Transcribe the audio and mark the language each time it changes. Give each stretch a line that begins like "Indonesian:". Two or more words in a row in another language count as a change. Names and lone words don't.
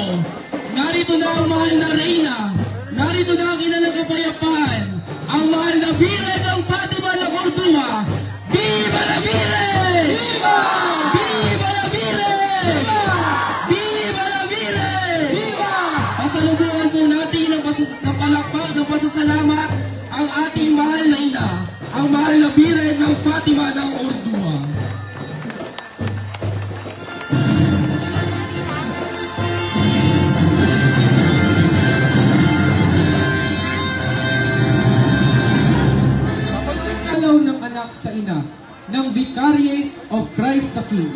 Filipino: Narito na ang mahal na Reyna. Narito na ang ina ng kapayapaan. Ang mahal na Birhen ng Fatima ng Ordua.
Spanish: Viva la Virgen! Viva! Viva la Virgen! Viva! Viva la Virgen! Viva!
Filipino: Pasalubungan po natin ng palakpak, ng pasasalamat ang ating mahal na ina. Ang mahal na Birhen ng Fatima ng Ordua. Alaw ng anak sa ina ng Vicariate of Christ the King.